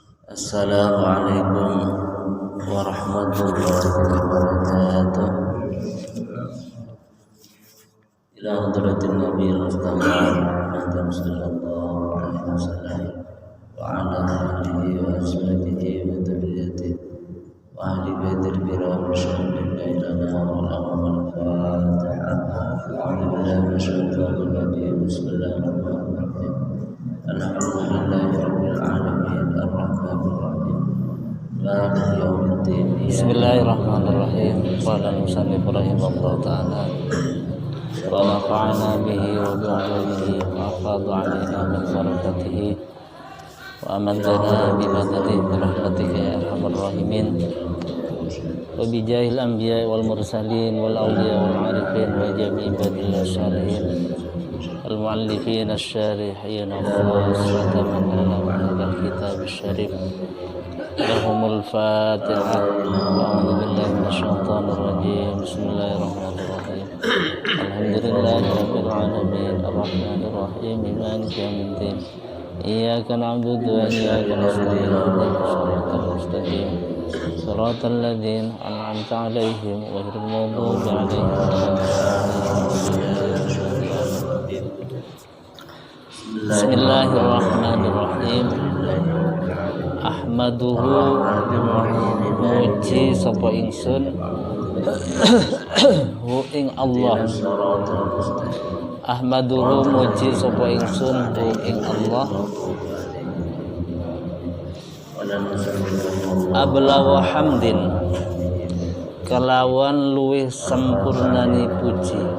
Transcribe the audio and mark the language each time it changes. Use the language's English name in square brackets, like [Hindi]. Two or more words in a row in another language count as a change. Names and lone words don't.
[Arabic] السلام عليكم ورحمة الله وبركاته. إلى حضرة النبي مصطفى محمد صلى الله عليه وسلم وعلى آله وأصحابه وذرياته وأهل بيته الكرام شاهدينا إلينا والأمل فاتحة. الحمد لله وشكر النبي بسم الله الرحمن الرحيم. الحمد لله رب العالمين الرحمن الرحيم مالك يوم الدين. Bismillahirrahmanirrahim. قال المصنف رحمه الله تعالى ونفعنا به وبعلومه وأفاض علينا من بركاته وأمدنا بمدده برحمتك يا أرحم الراحمين وبجاه الأنبياء والمرسلين والأولياء والعارفين وجميع عباد الله الصالحين المؤلفين الشارحين خاصة من الكتاب الشريف لهم الفاتحة. أعوذ بالله من الشيطان الرجيم. بسم الله الرحمن الرحيم. الحمد لله رب العالمين الرحمن الرحيم مالك يوم الدين. إياك نعبد وإياك نستعين اهدنا المستقيم صراط الذين أنعمت عليهم غير المغضوب عليهم ولا الضالين. Bismillahirrahmanirrahim. [Javanese] Ahmaduhu muji sapa ingsun hu ing Allah. Ahmaduhu muji sapa ingsun hu ing Allah. [Arabic] أبلغ حمد [Javanese] kelawan luwih sempurnani puji.